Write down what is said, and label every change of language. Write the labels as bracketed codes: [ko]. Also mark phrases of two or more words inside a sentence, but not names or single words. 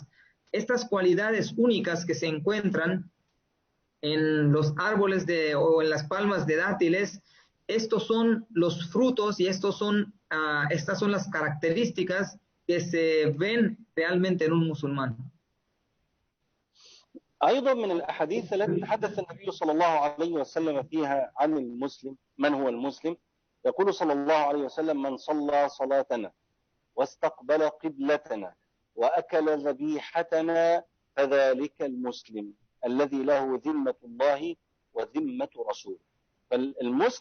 [es] Estas cualidades únicas que se encuentran en los árboles o en las palmas de dátiles, estos son los frutos y estas son las características que se ven realmente en un musulmán. [ar] أيضا من الأحاديث التي تحدث النبي صلى الله عليه وسلم فيها عن المسلم، من هو المسلم؟ يقول صلى الله عليه وسلم: من صلى صلاتنا واستقبل قبلتنا وأكل ذبيحتنا فذلك المسلم الذي له ذمة الله وذمة رسوله.